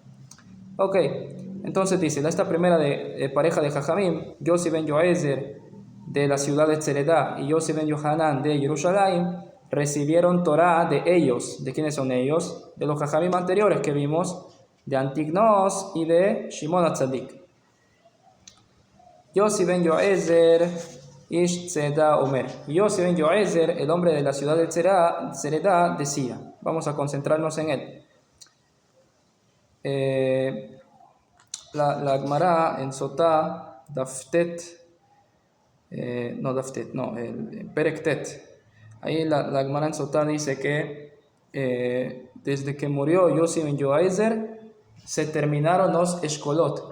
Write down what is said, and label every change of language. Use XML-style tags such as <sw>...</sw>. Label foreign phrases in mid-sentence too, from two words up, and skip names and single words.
<es>Ok, entonces dice, esta primera de pareja de Jajamim, Yossi ben Yoezer de la ciudad de Tzeredah y Yossi ben Yohanan de Jerusalén, recibieron Torah de ellos. ¿De quiénes son ellos? De los Jajamim anteriores que vimos, de Antignos y de Shimon HaTzadik.</es> <he>יוסי בן יועזר, איש צרדה אומר.</he> <es>Yossi ben Yoezer, el hombre de la ciudad de Tzeredah, decía, vamos a concentrarnos en él. La Gemara en Sotá, el Perektet. Ahí la Gemara en Sotá dice que desde que murió Yossi ben Yoezer se terminaron los Eshkolot.</es>